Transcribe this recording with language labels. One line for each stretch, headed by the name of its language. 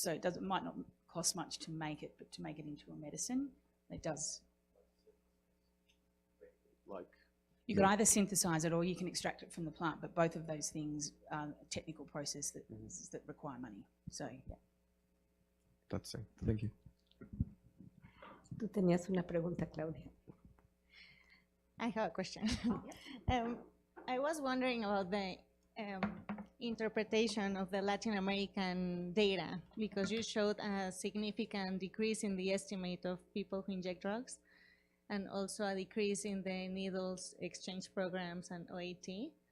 English: So it might not cost much to make it, but to make it into a medicine, it does. You can either synthesize it or you can extract it from the plant, but both of those things are a technical process that require money. So, yeah. That's it. Thank you.
Spanish: Tú tenías una pregunta, Claudia.
English: I have a question. I was wondering about the interpretation of the Latin American data, because you showed a significant decrease in the estimate of people who inject drugs, and also a decrease in the needles exchange programs and OAT.